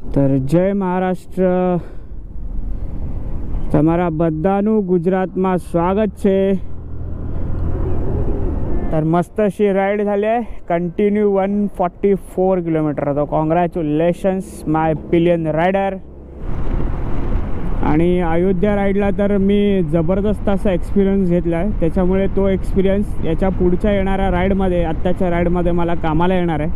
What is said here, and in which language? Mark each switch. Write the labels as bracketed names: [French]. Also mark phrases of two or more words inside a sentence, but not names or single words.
[Marathi] तर जय महाराष्ट्र, [Gujarati] તમારા બધાનું ગુજરાતમાં સ્વાગત છે। [Marathi] तर मस्त अशी राईड झाली आहे, कंटिन्यू 144 किलोमीटर। तो [English] congratulations my pillion rider. [Marathi] आणि अयोध्या राईडला तर मी जबरदस्त असा एक्सपिरियन्स घेतला आहे, त्याच्यामुळे तो एक्सपिरियन्स याच्या पुढच्या येणाऱ्या राईडमध्ये, आत्ताच्या राईडमध्ये मला कामाला येणार आहे।